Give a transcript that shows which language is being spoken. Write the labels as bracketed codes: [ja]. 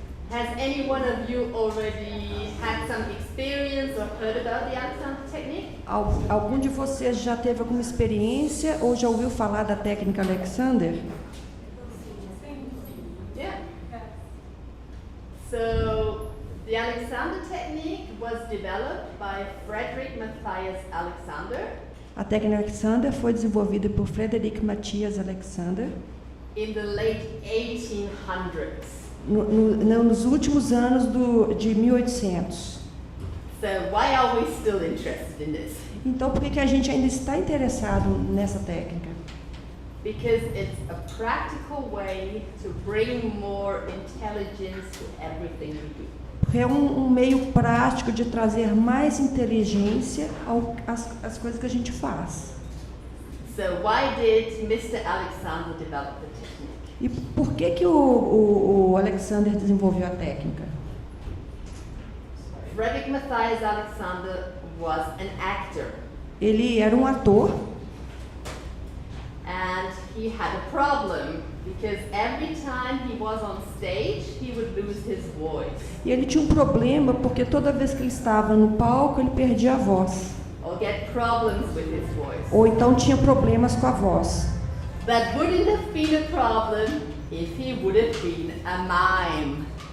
[en] Has any one of you already had some experience or heard about the Alexander technique? [pt] Algum de vocês já teve alguma experiência ou já ouviu falar da técnica Alexander? [en] Yeah. So, the Alexander technique was developed by Friedrich Matthias Alexander. [pt] A técnica Alexander foi desenvolvida por Friedrich Matthias Alexander [en] in the late 1800s. [pt] Nos últimos anos de 1800. [en] So why are we still interested in this? [pt] Então, por que a gente ainda está interessado nessa técnica? [en] Because it's a practical way to bring more intelligence to everything we do. [pt] Porque é um meio prático de trazer mais inteligência às coisas que a gente faz. [en] So why did Mr. Alexander develop the technique? [pt] E por que o Alexander desenvolveu a técnica? [en] Friedrich Matthias Alexander was an actor. [pt] Ele era um ator. [en] And he had a problem because every time he was on stage, he would lose his voice. [pt] E ele tinha um problema porque toda vez que ele estava no palco, ele perdia a voz. [en] Or get problems with his voice. [pt] Ou então tinha problemas com a voz. [en] That wouldn't have been a problem if he would have been a mime.